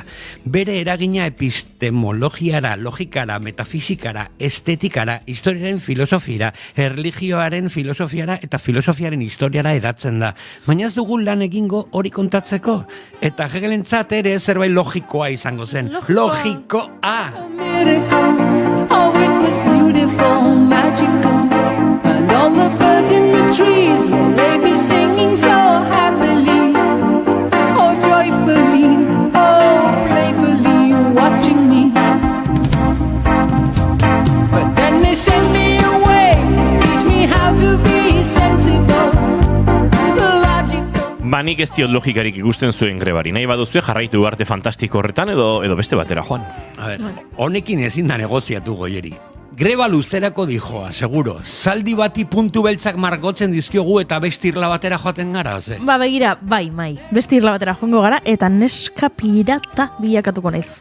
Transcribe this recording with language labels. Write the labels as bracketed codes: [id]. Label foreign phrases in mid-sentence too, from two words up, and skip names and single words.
[eu] Bere eragina epistemologiara, logikara, metafizikara, estetikara, historiaren filosofiara, erlijioaren filosofiara eta filosofiaren historiara edatzen da. Baina ez dugu lan egingo hori kontatzeko. Eta Hegelentzat ere zerbait logikoa izango zen. Logikoa! [en] Oh, it was beautiful, magical, and all the birds in the trees they be singing so happily, oh joyfully, oh playfully, watching me. But then they send me away, teach me how to be sensible, logical. [eu] Nik ez diot logikarik ikusten zuen grebari. Nahi baduzue jarraitu arte fantastiko horretan edo beste batera joan. [es] A ver, [eu] honekin ezin da negoziatu Goieri. Greba luzerako dijoa, seguro. Zaldi bati puntu beltzak margotzen dizkiogu eta beste irla batera joaten gara, ze? Ba begira, bai, beste irla batera joango gara eta neska pirata bilakatuko naiz.